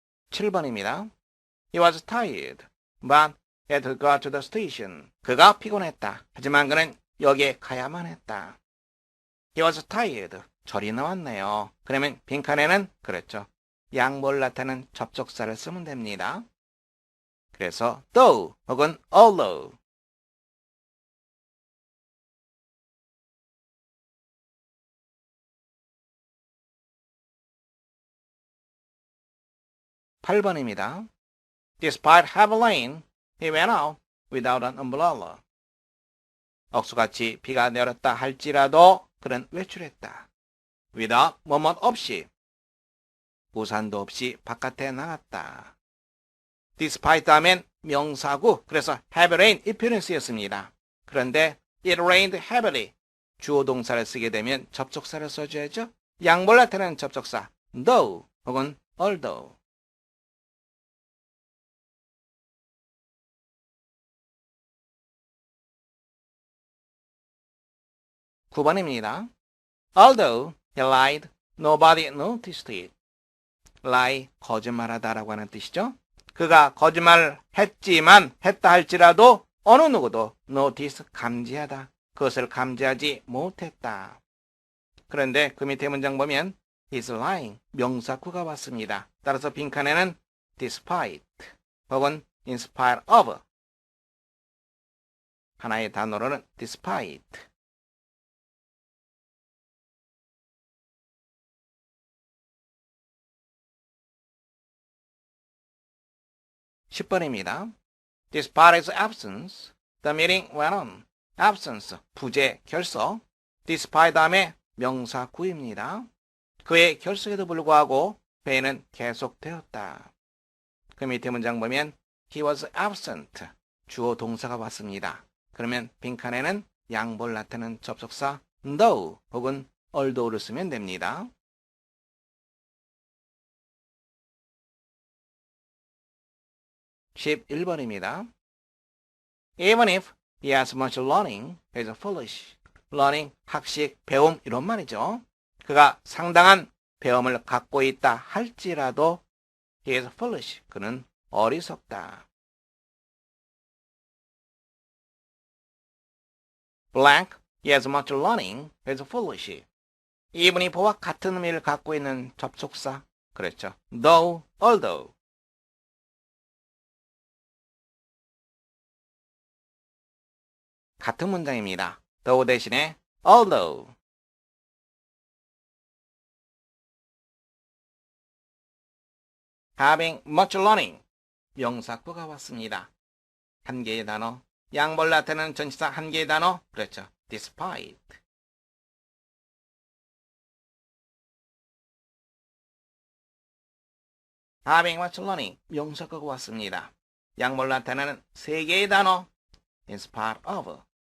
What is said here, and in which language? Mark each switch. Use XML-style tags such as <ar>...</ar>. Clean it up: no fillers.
<ko>(7번입니다)</ko> <en>He was tired, but had to go to the station.</en> <ko>그가 피곤했다. 하지만 그는 역에 가야만 했다.</ko> <en>He was tired.</en> <ko>절이 나왔네요. 그러면 빈칸에는 그렇죠. 양보를 나타내는 접속사를 쓰면 됩니다. 그래서 though 혹은 although. (8번입니다)</ko> <en>Despite heavy rain, he went out without an umbrella.</en> <ko>억수같이 비가 내렸다 할지라도 그는 외출했다. without 뭐뭇 없이, 우산도 없이 바깥에 나갔다. despite 다음엔 명사구, 그래서 heavy rain 이 표현이 쓰였습니다. 그런데</ko> <en>it rained heavily,</en> <ko>주어 동사를 쓰게 되면 접속사를 써줘야죠. 양보를 나타내는 접속사 though 혹은 although. (9번입니다)</ko> <en>Although he lied, nobody noticed it.</en> <ko>lie, 거짓말하다라고 하는 뜻이죠. 그가 거짓말을 했지만, 했다 할지라도 어느 누구도 notice, 감지하다. 그것을 감지하지 못했다. 그런데 그 밑에 문장 보면</ko> <en>he's lying,</en> <ko>명사구가 왔습니다. 따라서 빈칸에는 despite 혹은 in spite of, 하나의 단어로는 despite. (10번입니다)</ko> <en>Despite his absence, the meeting went on.</en> <ko>absence, 부재, 결석. despite 다음에 명사구입니다. 그의 결석에도 불구하고 회의는 계속되었다. 그 밑에 문장 보면</ko> <en>he was absent,</en> <ko>주어 동사가 왔습니다. 그러면 빈칸에는 양보를 나타내는 접속사 though 혹은 although를 쓰면 됩니다. (11번입니다)</ko> <en>Even if he has much learning, he is foolish.</en> <ko>learning, 학식, 배움 이런 말이죠. 그가 상당한 배움을 갖고 있다 할지라도</ko> <en>he is foolish.</en> <ko>그는 어리석다.</ko> <en>blank, he has much learning, he is foolish.</en> <ko>even if와 같은 의미를 갖고 있는 접속사. 그렇죠. though, although. 같은 문장입니다. though 대신에 although.</ko> <en>having much learning,</en> <ko>명사구가 왔습니다. 한 개의 단어, 양보를 나타내는 전치사 한 개의 단어, 그렇죠. despite.</ko> <en>having much learning,</en> <ko>명사구가 왔습니다. 양보를 나타내는 세 개의 단어, in spite of.</ko>